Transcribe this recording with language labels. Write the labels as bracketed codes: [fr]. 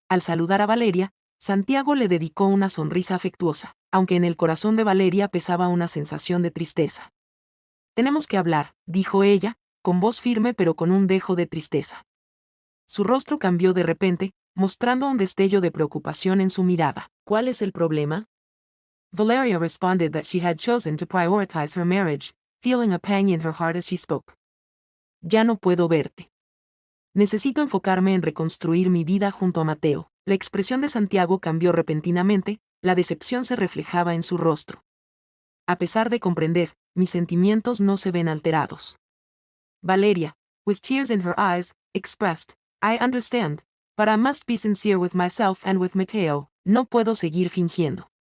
[es] Al saludar a Valeria, Santiago le dedicó una sonrisa afectuosa, aunque en el corazón de Valeria pesaba una sensación de tristeza. «Tenemos que hablar», dijo ella, con voz firme pero con un dejo de tristeza. Su rostro cambió de repente, mostrando un destello de preocupación en su mirada. «¿Cuál es el problema?» [en] Valeria responded that she had chosen to prioritize her marriage, feeling a pang in her heart as she spoke. [es] «Ya no puedo verte. Necesito enfocarme en reconstruir mi vida junto a Mateo». La expresión de Santiago cambió repentinamente, la decepción se reflejaba en su rostro. «A pesar de comprender, mis sentimientos no se ven alterados». [en] Valeria, with tears in her eyes, expressed, «I understand, but I must be sincere with myself and with Mateo, [es] no puedo seguir fingiendo».